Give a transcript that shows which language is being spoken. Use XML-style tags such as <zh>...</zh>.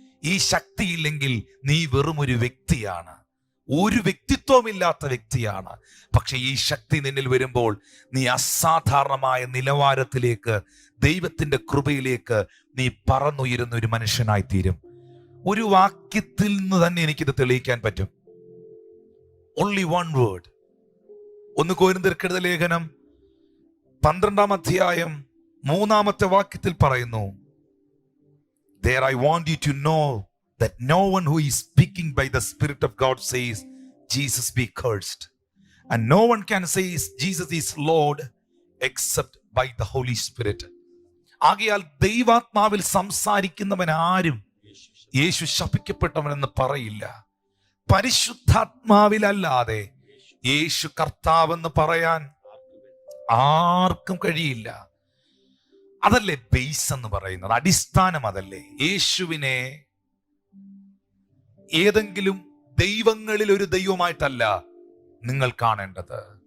<ml>ഈ ശക്തിയില്ലെങ്കിൽ നീ വെറും ഒരു വ്യക്തിയാണ്, ഒരു വ്യക്തിത്വമില്ലാത്ത വ്യക്തിയാണ്. പക്ഷെ ഈ ശക്തി നിന്നിൽ വരുമ്പോൾ നീ അസാധാരണമായ നിലവാരത്തിലേക്ക്, ദൈവത്തിന്റെ കൃപയിലേക്ക് നീ പറന്നുയരുന്ന ഒരു മനുഷ്യനായി തീരും. ഒരു വാക്യത്തിൽ നിന്ന് തന്നെ എനിക്കിത് തെളിയിക്കാൻ പറ്റും.</ml> <en>Only one word.</en> <ml>1 കൊരിന്ത്യർക്കെഴുത ലേഖനം 12-ാം അധ്യായം 3-ാമത്തെ വാക്യത്തിൽ പറയുന്നു,</ml> <en>There I want you to know that no one who is speaking by the Spirit of God says, Jesus be cursed. And no one can say Jesus is Lord except by the Holy Spirit.</en> <ml>ആകയാൽ ദൈവാത്മാവിൽ സംസാരിക്കുന്നവൻ ആരും യേശു ശപിക്കപ്പെട്ടവനെന്ന് പറയില്ല. പരിശുദ്ധാത്മാവിലല്ലാതെ യേശു കർത്താവെന്ന് പറയാൻ ആർക്കും കഴിയില്ല. അതല്ലേ base എന്ന് പറയുന്നത്, അടിസ്ഥാനം അതല്ലേ. യേശുവിനെ ഏതെങ്കിലും ദൈവങ്ങളിൽ ഒരു ദൈവമായിട്ടല്ല നിങ്ങൾ കാണേണ്ടത്.</ml>